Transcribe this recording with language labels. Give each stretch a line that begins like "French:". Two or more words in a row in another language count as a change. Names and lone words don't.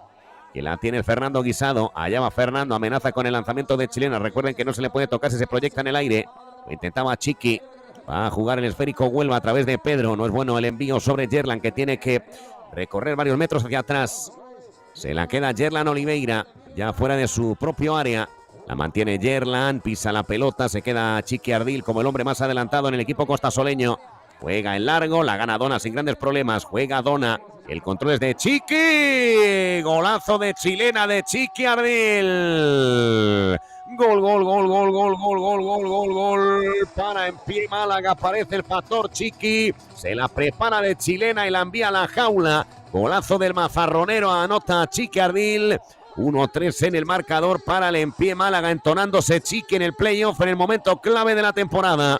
Spanish: Que la tiene Fernando Guisado, allá va Fernando, amenaza con el lanzamiento de Chilena, recuerden que no se le puede tocar si se proyecta en el aire, lo intentaba Chiqui, va a jugar el esférico Huelva a través de Pedro, no es bueno el envío sobre Yerlan, que tiene que recorrer varios metros hacia atrás, se la queda Yerlan Oliveira, ya fuera de su propio área, la mantiene Yerlan, pisa la pelota, se queda Chiqui Ardil como el hombre más adelantado en el equipo costasoleño, juega en largo, la gana Dona sin grandes problemas, juega Dona. El control es de Chiqui. Golazo de Chilena de Chiqui Ardil. Gol, gol, gol, gol, gol, gol, gol, gol, gol, gol. Para en pie Málaga, aparece el factor Chiqui. Se la prepara de Chilena y la envía a la jaula. Golazo del mazarronero, anota Chiqui Ardil. 1-3 en el marcador para el en pie Málaga, entonándose Chiqui en el playoff en el momento clave de la temporada.